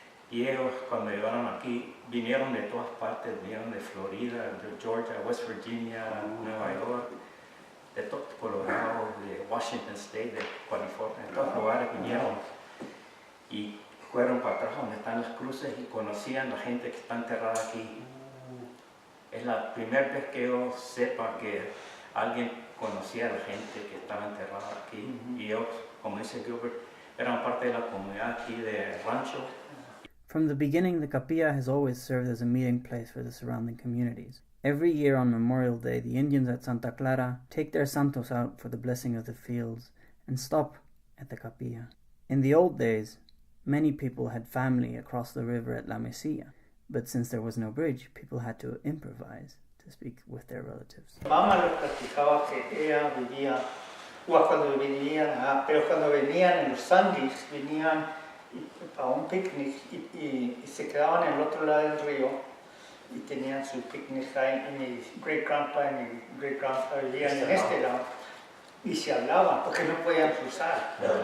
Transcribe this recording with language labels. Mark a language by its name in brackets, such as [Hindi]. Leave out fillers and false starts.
[Spanish] Y ellos cuando llegaron aquí vinieron de todas partes, vinieron de Florida, de Georgia, West Virginia, Nueva York, de Colorado, de Washington State, de California, de todos lugares vinieron y fueron para atrás donde están las cruces y conocían la gente que está enterrada aquí. Es la primera vez que yo sepa que alguien conocía a la gente que estaba enterrada aquí y ellos, como dice Gilbert, eran parte de la comunidad aquí de Rancho. [English] From the beginning, the Capilla has always served as a meeting place for the surrounding communities. Every year on Memorial Day, the Indians at Santa Clara take their santos out for the blessing of the fields and stop at the Capilla. In the old days, many people had family across the river at La Mesilla, but since there was no bridge, people had to improvise to speak with their relatives. [Spanish] Mamá les platicaba que ella vivía, cuando venían, pero cuando venían en los Sundays, venían a un picnic y se quedaban en el otro lado del río y tenían su picnic ahí y mi great-grandpa y mi great-grandpa vivían en este lado y se hablaban porque no podían cruzar.